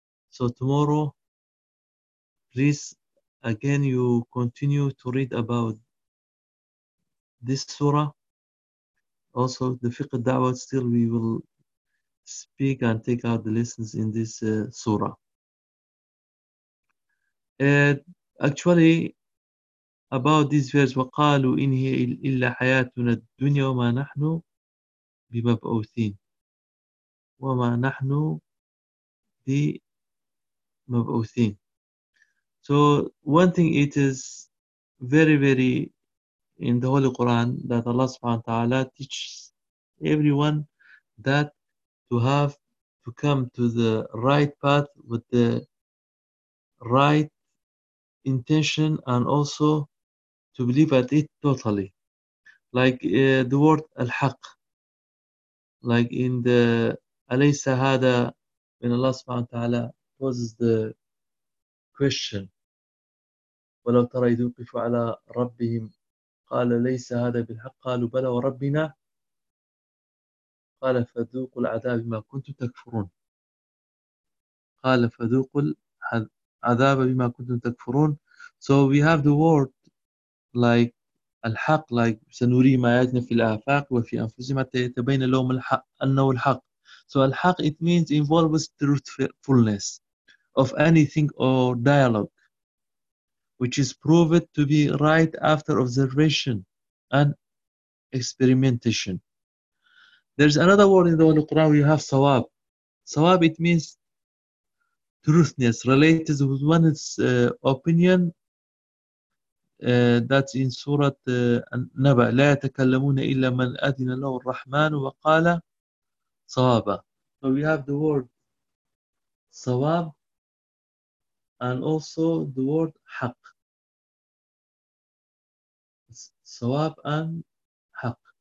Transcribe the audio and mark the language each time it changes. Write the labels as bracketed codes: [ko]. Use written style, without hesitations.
[en] So tomorrow, please, again, you continue to read about this surah. Also, the fiqh da'wah, still we will speak and take out the lessons in this surah. Actually, about this verse, [ar] وَقَالُوا إِنْ هِيَ إِلَّا حَيَاتُنَا الدُّنْيَا وَمَا نَحْنُ بِمَبْعُوثِينَ. وَمَا نَحْنُ بِمَبْعُوثِينَ. [en] So one thing, it is very, very in the Holy Quran that Allah subhanahu wa ta'ala teaches everyone that to have to come to the right path with the right intention and also to believe at it totally. Like the word al-haq, like in the alaysa hada, when Allah subhanahu wa ta'ala poses the question, [ar] وَلَوْ تَرَى إِذْ وُقِفُوا عَلَىٰ رَبِّهِمْ قال ليس هذا بالحق قالوا بلى وربنا قال فذوقوا العذاب بما كنتم تكفرون قال فذوقوا العذاب بما كنتم تكفرون. [en] So we have the word like [ar] الحق like سنري ما آياتنا في الآفاق وفي أنفسهم حتى يتبين لهم الحق أنه الحق. [en] So الحق it means involves truthfulness of anything or dialogue which is proved to be right after observation and experimentation. There's another word in the Quran, we have sawab. Sawab it means truthness related with one's opinion. That's in Surah Naba. [ar] لا يتكلمون إلا من أذن له الرحمن وقال صوابا. [en] So we have the word صواب and also the word حق. [ar] صواب and حق.